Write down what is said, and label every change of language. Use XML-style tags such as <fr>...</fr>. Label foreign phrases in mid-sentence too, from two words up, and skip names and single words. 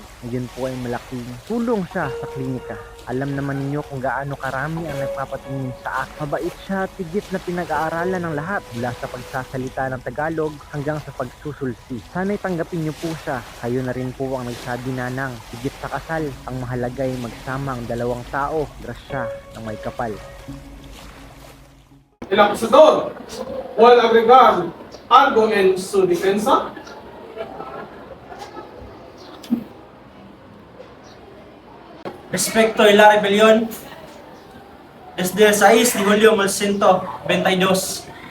<tl>Ngayon po ay malaking tulong siya sa klinika. Alam naman ninyo kung gaano karami ang nagpapatingin sa akin. Mabait siya at higit na pinag-aaralan ng lahat mula sa pagsasalita ng Tagalog hanggang sa pagsusulsi. Sana'y tanggapin niyo po siya. Kayo na rin po ang nagsabi na ng higit sa kasal. Ang mahalaga ay magsama ang dalawang tao, grasya ng may kapal.</tl> <es>El acusador, ¿puede agregar algo en su defensa? Respecto a la rebelión, desde el 6 de julio de 1922,</es>